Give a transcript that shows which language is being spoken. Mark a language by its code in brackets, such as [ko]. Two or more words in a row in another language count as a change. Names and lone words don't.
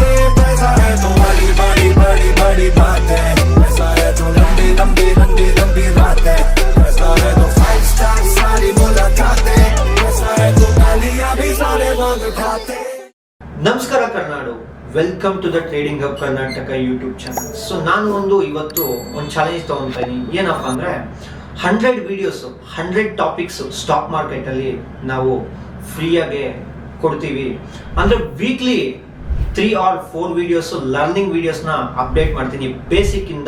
[hi] ऐसा है तो बड़ी बड़ी बड़ी बड़ी बातें, ऐसा है तो लंबी लंबी लंबी लंबी रातें, ऐसा है तो 5 स्टार सारी मुलाकातें, ऐसा है तो गालियां भी सारे मांग खाते. [kn] ನಮಸ್ಕಾರ ಕರ್ನಾಡು, [en] welcome to the Trading Hub Karnataka YouTube channel. [kn] ಸೊ ನಾನು ಇವತ್ತು ಒಂದು ಚಾಲೆಂಜ್ ತಗೊತಾ ಇದೀನಿ. ಏನಪ್ಪ ಅಂದ್ರೆ 100 ವಿಡಿಯೋಸ್ 100 [en] topics stock [kn] ಮಾರ್ಕೆಟಲ್ಲಿ ನಾವು ಫ್ರೀಯಾಗಿ ಕೊಡ್ತೀವಿ. ಅಂದರೆ ವೀಕ್ಲಿ 3 or 4 [en] videos learning [kn] ವಿಡಿಯೋಸ್ನ ಅಪ್ಡೇಟ್ ಮಾಡ್ತೀನಿ ಬೇಸಿಕ್ ಇಂದ.